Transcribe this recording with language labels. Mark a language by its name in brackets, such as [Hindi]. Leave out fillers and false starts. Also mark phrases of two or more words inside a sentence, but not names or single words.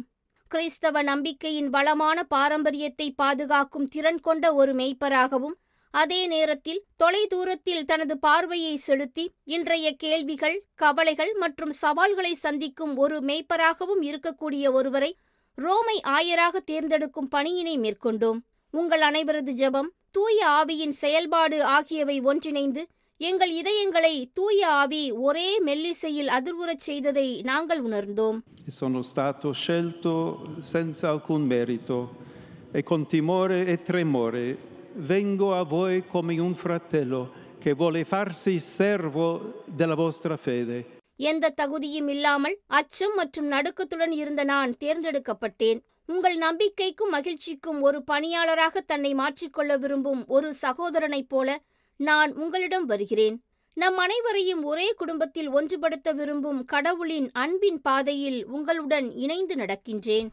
[Tamil] கிறிஸ்தவ நம்பிக்கையின் வளமான பாரம்பரியத்தை பாதுகாக்கும் திறன் கொண்ட ஒரு மெய்ப்பராகவும், அதே நேரத்தில் தொலைதூரத்தில் தனது பார்வையை செலுத்தி இன்றைய கேள்விகள், கவலைகள் மற்றும் சவால்களை சந்திக்கும் ஒரு மெய்ப்பராகவும் இருக்கக்கூடிய ஒருவரை ரோமை ஆயராக தேர்ந்தெடுக்கும் பணியினை மேற்கொண்டோம். உங்கள் அனைவரது ஜெபம், தூய ஆவியின் செயல்பாடு ஆகியவை ஒன்றிணைந்து எங்கள் இதயங்களை தூய ஆவி ஒரே மெல்லிசையில் அதிர்வுறச் செய்ததை நாங்கள் உணர்ந்தோம். [Italian] Sono stato scelto senza alcun merito e con timore e tremore vengo a voi come un fratello che vuole farsi servo della vostra fede. [Tamil] எந்த தகுதியும் இல்லாமல் அச்சம் மற்றும் நடுக்கத்துடன் இருந்த நான் தேர்ந்தெடுக்கப்பட்டேன். உங்கள் நம்பிக்கைக்கும் மகிழ்ச்சிக்கும் ஒரு பணியாளராக தன்னை மாற்றிக்கொள்ள விரும்பும் ஒரு சகோதரனைப் போல நான் உங்களிடம் வருகிறேன். நம் அனைவரையும் ஒரே குடும்பத்தில் ஒன்றுபடுத்த விரும்பும் கடவுளின் அன்பின் பாதையில் உங்களுடன் இணைந்து நடக்கின்றேன்.